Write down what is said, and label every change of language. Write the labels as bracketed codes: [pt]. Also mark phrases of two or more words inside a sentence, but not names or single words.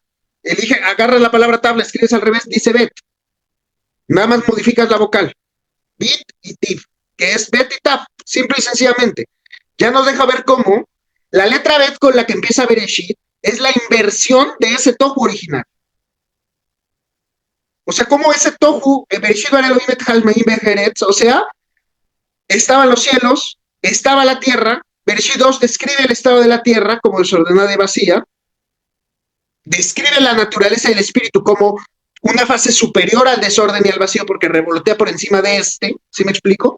[es] Agarra la palabra tab, la escribes al revés, dice bet. Nada más modificas la vocal. Bit y tib, que es bet y tab, simple y sencillamente. Ya nos deja ver cómo la letra bet con la que empieza Bereshit es la inversión de ese tohu original. O sea, cómo ese tohu, [he] בראשית ברא אלוהים את השמיים בארץ, [es] o sea, estaban los cielos, estaba la tierra. Bereshit 2 describe el estado de la tierra como desordenada y vacía, describe la naturaleza del espíritu como una fase superior al desorden y al vacío porque revolotea por encima de este, ¿sí me explico?